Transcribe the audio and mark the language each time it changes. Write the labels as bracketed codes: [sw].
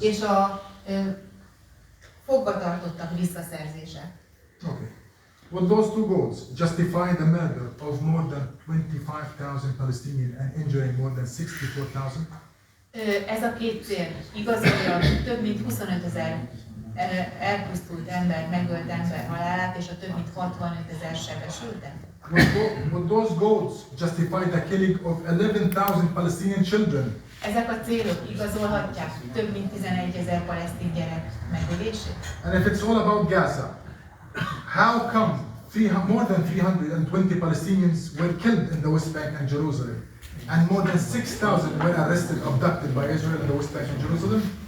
[hu] és a fogvatartottak visszaszerzése. [en] Okay. Well, those two goals justify the murder of more than 25,000 Palestinians and injuring more than 64,000. [hu] Ez a két cél igazolja több mint 25 000 elpusztult ember, megölt ember halálát és a több mint 65 000 sebesültet. [en] Well, those goals justify the killing of 11,000 Palestinian children. [hu] Ezek a célok igazolhatják több mint 11 000 palesztin gyerek megölését. [en] And if it's all about Gaza, how come more than 320 Palestinians were killed in the West Bank and Jerusalem, and more than 6,000 were arrested, abducted by Israel in the West Bank and Jerusalem?